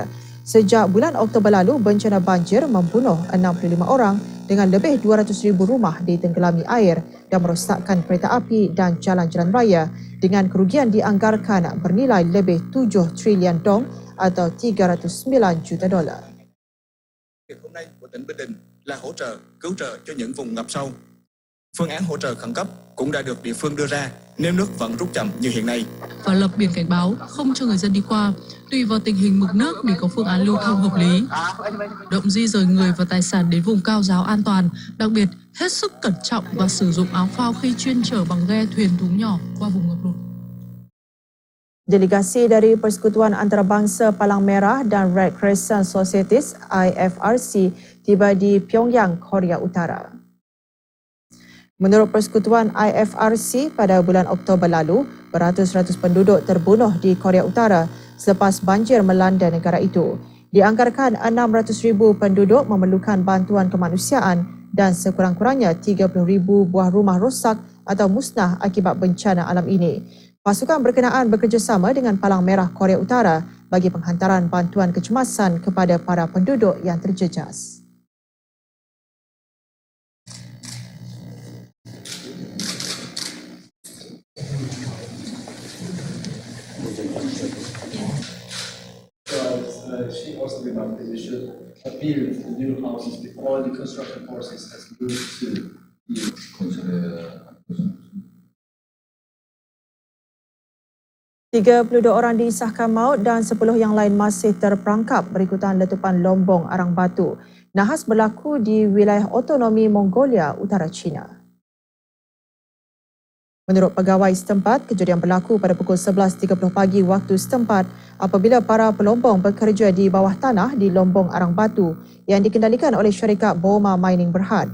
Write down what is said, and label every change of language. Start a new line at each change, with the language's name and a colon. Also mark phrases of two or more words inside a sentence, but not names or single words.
Malay: Sejak bulan Oktober lalu, bencana banjir membunuh 65 orang dengan lebih 200,000 rumah ditenggelami air dan merosakkan kereta api dan jalan-jalan raya dengan kerugian dianggarkan bernilai lebih 7 trilion dong atau 309 juta dolar.
Vietnamese: Hôm nay của tỉnh Bình Định là hỗ trợ, cứu trợ cho những vùng ngập sâu. Phương án hỗ trợ khẩn cấp cũng đã được địa phương đưa ra nếu nước vẫn rút chậm như hiện nay. Và lập biển cảnh báo không cho người dân đi qua, tùy vào tình hình mực nước để có phương án lưu thông hợp lý. Động di rời người và tài sản đến vùng cao giáo an toàn, đặc biệt hết sức cẩn trọng và sử dụng áo phao khi chuyên chở bằng ghe thuyền thúng nhỏ qua vùng ngập lụt.
Malay: Delegasi dari Persekutuan Antarabangsa Palang Merah dan Red Crescent Societies IFRC tiba di Pyongyang, Korea Utara. Menurut Persekutuan IFRC, pada bulan Oktober lalu, beratus-ratus penduduk terbunuh di Korea Utara selepas banjir melanda negara itu. Dianggarkan 600,000 penduduk memerlukan bantuan kemanusiaan dan sekurang-kurangnya 30,000 buah rumah rosak atau musnah akibat bencana alam ini. Pasukan berkenaan bekerjasama dengan Palang Merah Korea Utara bagi penghantaran bantuan kecemasan kepada para penduduk yang terjejas.
English: She also remarked that we should appeal to the new houses before the construction process has moved to the
Malay: 32 orang disahkan maut dan 10 yang lain masih terperangkap berikutan letupan lombong arang batu. Nahas berlaku di wilayah otonomi Mongolia, Utara China. Menurut pegawai setempat, kejadian berlaku pada pukul 11.30 pagi waktu setempat apabila para pelombong bekerja di bawah tanah di lombong arang batu yang dikendalikan oleh syarikat Boma Mining Berhad.